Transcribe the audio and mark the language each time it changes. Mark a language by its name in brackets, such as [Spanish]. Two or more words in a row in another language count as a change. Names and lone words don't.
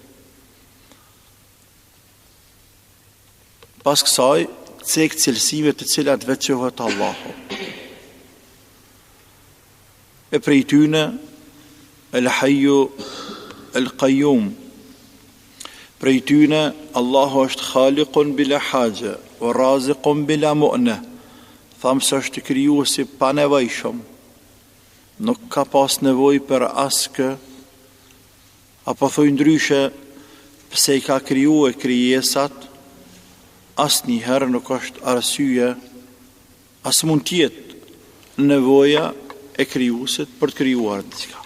[Albanian] Pas kësaj, cek cilësive të cilat veçohet Allahu. E prej tyne, [Arabic] الحي القيوم. [Albanian] Prej tyne, Allahu është [Arabic] خالق بلا حاجة، ورازق بلا مؤنة. [Albanian] Thamë se është krijuesi pa nevojshëm. Nuk ka pas nevoj për askë, apo thoj ndryshe, pse I ka kriju e krijesat, asnjëherë nuk është arsye, as mund tjetë nevoja e krijuesit për të krijuar diçka.